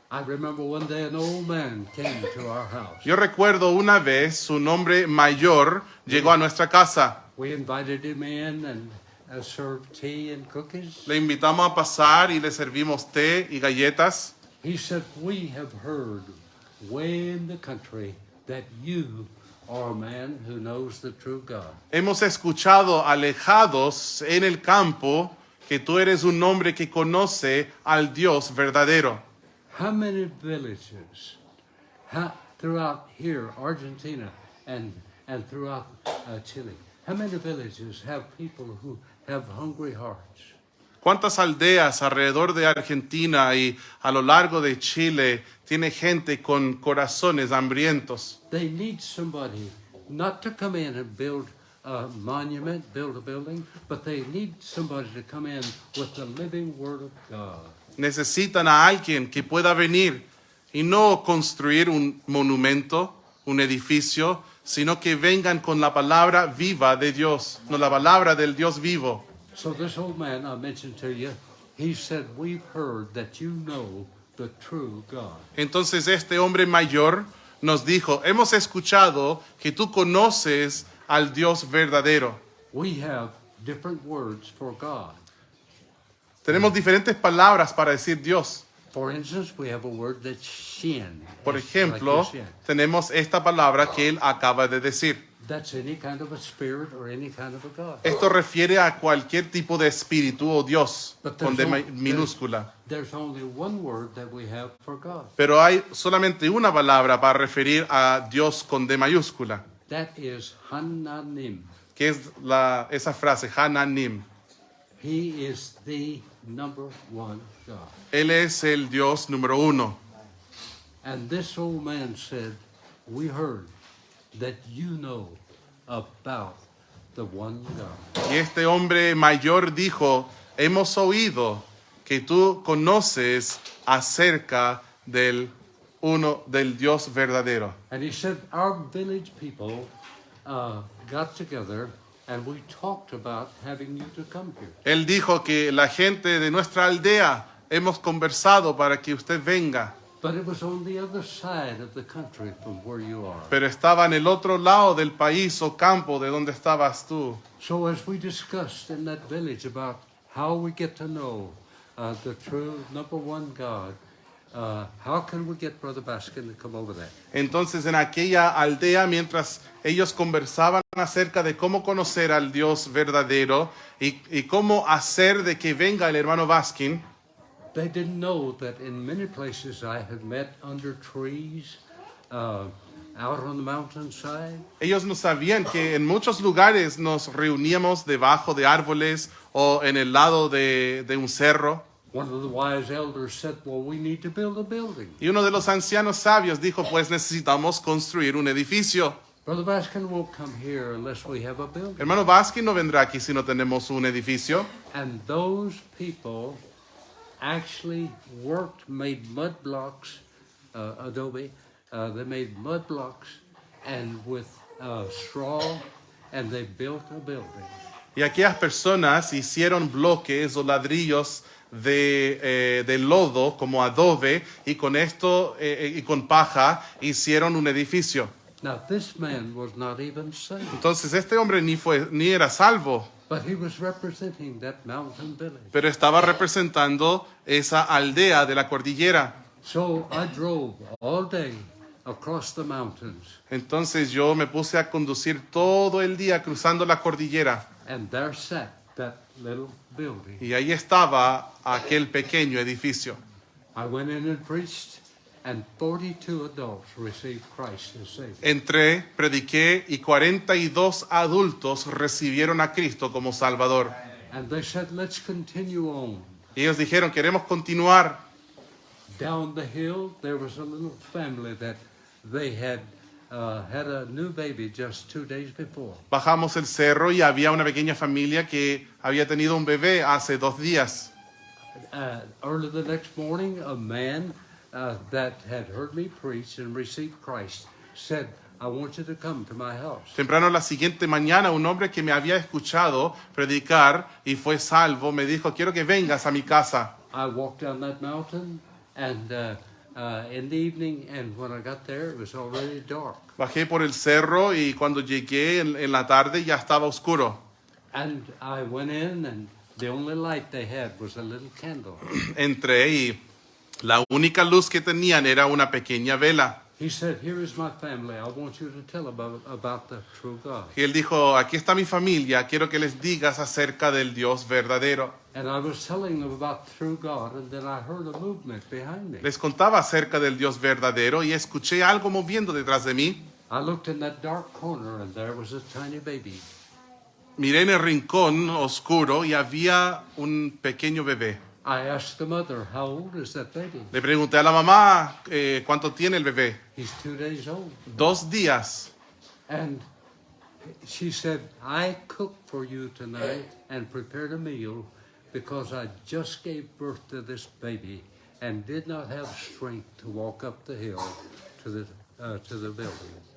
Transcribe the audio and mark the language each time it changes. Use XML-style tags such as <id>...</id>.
<en>I remember one day an old man came to our house.</en> <es>Yo recuerdo una vez un hombre mayor llegó a nuestra casa.</es> <en>We invited him in and served tea and cookies.</en> <es>Le invitamos a pasar y le servimos té y galletas.</es> <en>He said, we have heard way in the country that you are a man who knows the true God.</en> <es>Hemos escuchado alejados en el campo que tú eres un hombre que conoce al Dios verdadero.</es> <en>How many villages throughout here, Argentina, and throughout Chile, how many villages have people who have hungry hearts?</en> <es>¿Cuántas aldeas alrededor de Argentina y a lo largo de Chile tiene gente con corazones hambrientos?</es> <en>They need somebody not to come in and build a monument, build a building, but they need somebody to come in with the living Word of God.</en> <es>Necesitan a alguien que pueda venir y no construir un monumento, un edificio, sino que vengan con la palabra viva de Dios, no la palabra del Dios vivo.</es> <en>So this old man I mentioned to you, he said, we've heard that you know the true God.</en> <es>Entonces este hombre mayor nos dijo, hemos escuchado que tú conoces al Dios verdadero.</es> <en>We have different words for God.</en> <es>Tenemos diferentes palabras para decir Dios.</es> <en>For instance, we have a word that's shin.</en> <es>Por</es> <en>It's</en> <es>ejemplo,</es> <en>like your shin.</en> <es>tenemos esta palabra que él acaba de decir.</es> <en>That's any kind of a spirit or any kind of a God.</en> <es>Esto refiere a cualquier tipo de espíritu o Dios</es> <en>But</en> <es>con</es> <en>there's</en> <es>D no- minúscula.</es> <en>There's only one word that we have for God.</en> <es>Pero hay solamente una palabra para referir a Dios con D mayúscula,</es> <en>That is Hananim.</en> <es>que es esa frase, Hananim.</es> <en>He is the number one God.</en> <es>Él es el Dios número uno.</es> <en>And this old man said, we heard that you know about the one God.</en> <es>Y este hombre mayor dijo, hemos oído que tú conoces acerca del Dios verdadero.</es> <en>And he said, our village people got together and we talked about having you to come here.</en> <es>Él dijo que la gente de nuestra aldea hemos conversado para que usted venga,</es> <en>But it was on the other side of the country from where you are.</en> <es>pero estaba en el otro lado del país o campo de donde estabas tú.</es> <en>So as we discussed in that village about how we get to know the true number one God, how can we get Brother Baskin to come over there?</en> <es>Entonces en aquella aldea, mientras ellos conversaban acerca de cómo conocer al Dios verdadero y cómo hacer de que venga el hermano Baskin,</es> <en>They didn't know that in many places I had met under trees, out on the mountainside.</en> <es>ellos no sabían que en muchos lugares nos reuníamos debajo de árboles o en el lado de un cerro.</es> <en>One of the wise elders said, well, we need to build a building.</en> <es>Y uno de los ancianos sabios dijo, pues necesitamos construir un edificio.</es> <en>Brother Baskin won't come here unless we have a building.</en> <es>Hermano Baskin no vendrá aquí si no tenemos un edificio.</es> <en>And those people actually worked, made mud blocks, adobe. They made mud blocks and with straw, and they built a building.</en> <es>Y aquellas personas hicieron bloques o ladrillos de lodo como adobe y con esto y con paja hicieron un edificio.</es> <en>Now this man was not even saved,</en> <es>Entonces este hombre ni era salvo,</es> <en>but he was representing that mountain village.</en> <es>pero estaba representando esa aldea de la cordillera.</es> <en>So I drove all day across the mountains,</en> <es>Entonces yo me puse a conducir todo el día cruzando la cordillera</es> <en>and there sat that little building.</en> <es>y ahí estaba aquel pequeño edificio.</es> <en>I went in and preached, and 42 adults received Christ as Savior.</en> <es>Entré, prediqué y 42 adultos recibieron a Cristo como Salvador.</es> <en>And they said, let's continue on.</en> <es>Y ellos dijeron, queremos continuar.</es> <en>Down the hill, there was a little family that they had a new baby just 2 days before.</en> <es>Bajamos el cerro y había una pequeña familia que había tenido un bebé hace 2 días.</es> <en>Early the next morning, a man that had heard me preach and received Christ said, I want you to come to my house.</en> <es>Temprano la siguiente mañana, un hombre que me había escuchado predicar y fue salvo me dijo, quiero que vengas a mi casa.</es> <en>I walked down that mountain, and in the evening, and when I got there, it was already dark.</en> <es>Bajé por el cerro y cuando llegué en la tarde ya estaba oscuro.</es> <en>And I went in, and the only light they had was a little candle.</en> <es>Entré y la única luz que tenían era una pequeña vela.</es> <en>He said, here is my family. I want you to tell about the true God.</en> <es>Y él dijo, aquí está mi familia, quiero que les digas acerca del Dios verdadero.</es> <en>And I was telling them about true God, and then I heard a movement behind me.</en> <es>Les contaba acerca del Dios verdadero y escuché algo moviendo detrás de mí.</es> <en>I looked in that dark corner, and there was a tiny baby.</en> <es>miré en el rincón oscuro y había un pequeño bebé.</es> <en>I asked the mother, how old is that baby?</en> <es>Le pregunté a la mamá, ¿cuánto tiene el bebé?</es> <en>He's 2 days old.</en> <es>2 días.</es> <en>And she said, I cooked for you tonight and prepared a meal because I just gave birth to this baby and did not have strength to walk up the hill to the building.</en>